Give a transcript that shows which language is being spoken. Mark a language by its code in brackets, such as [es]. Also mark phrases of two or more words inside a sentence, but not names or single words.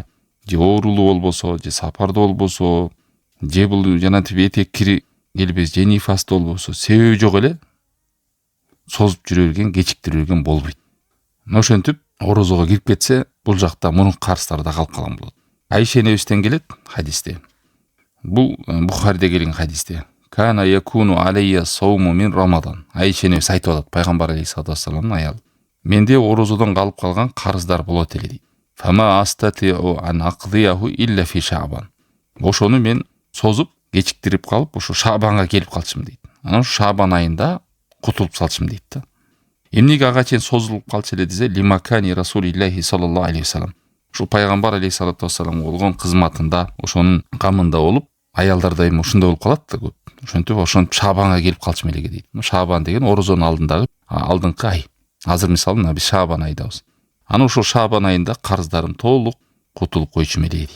[ky] Же оорулуу болбосо, же сапарда болбосо, же бул жанатип этек кири келбес, же нифаста болбосо, себеби жок эле созуп жүрө берген, кечиктире берген болбойт. Ошентип орозого кирип кетсе, бул жакта мурунку карыздары да калып калган болот. Айша энебизден келет хадисте. Бул Бухариде келген хадисте. [ar] كان يكون علي الصوم من رمضان. [ky] Айша энебиз айтып атат, пайгамбар алейхиссалату вассаламдын аялы. Менде орозодон калып калган карыздар болот эле дейт. [ar] فما أستطيع أن أقضيه إلا في شعبان. [ky] Ошону мен созуп, кечиктирип калып, ошо Шабанга келип калчым дейт. Анан Шабан айында кутулуп салчым дейт да. Эмнеге ага чейин созулуп калчу эле десе, [ar] لمكان رسول الله صلى الله عليه وسلم. [ky] Ушул пайгамбар алейхиссалату вассаламга болгон кызматында, ошонун камында болуп, аялдар дайым ушундай болуп калат да көп. Ошентип ошонуп Шабанга келип калчым эле дейт. Шабан деген орозонун алдындагы алдыңкы ай. Азыр мисалы биз Шабан айдабыз. Аны ошол Шабан айында карыздарым толук кутулуп койчум эле дейт.